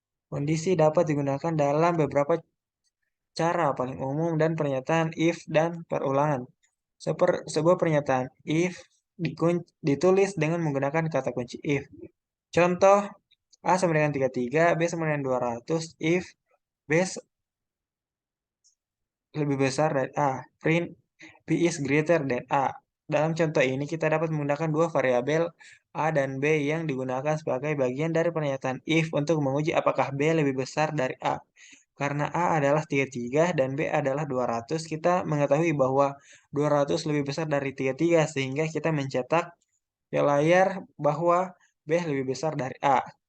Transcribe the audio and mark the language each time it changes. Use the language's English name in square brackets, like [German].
[Indonesian] Kondisi dapat digunakan dalam beberapa cara paling umum dan pernyataan if dan perulangan. Sebuah pernyataan if ditulis dengan menggunakan kata kunci if. Contoh, A sama dengan 33, B sama dengan 200, if B lebih besar dari A. [English] Print B is greater than A. [Indonesian] Dalam contoh ini kita dapat menggunakan dua variabel A dan B yang digunakan sebagai bagian dari pernyataan if untuk menguji apakah B lebih besar dari A. Karena A adalah 33 dan B adalah 200, kita mengetahui bahwa 200 lebih besar dari 33 sehingga kita mencetak di layar bahwa B lebih besar dari A.